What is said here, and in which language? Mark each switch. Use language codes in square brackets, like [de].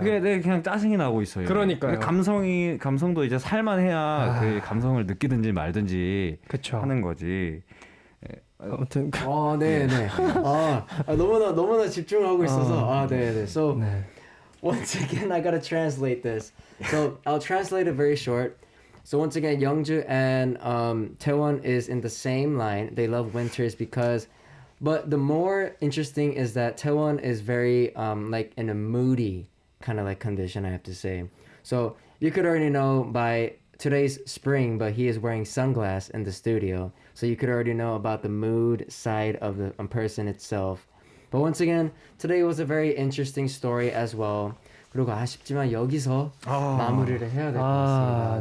[ko] 그게 내가 그냥 짜증이 나고 있어요. 그러니까요. 근데 감성도 이제 살만해야 그 감성을 느끼든지 말든지 그쵸. 하는 거지. 아무튼 네네. 너무나 집중하고 있어서 네네. [en] So [ko] 네. [en] once again, I gotta translate this. So I'll translate it very short. So once again, Youngju and Taewon is in the same line. They love winters because, but the more interesting is that Taewon is very like in a moody kind of like condition, I have to say. So you could already know by today's spring, but he is wearing sunglasses in the studio. So you could already know about the mood side of the person itself. But once again, today was a very interesting story as well. [ko] 그리고 아쉽지만 여기서 마무리를 해야 될 것 같습니다.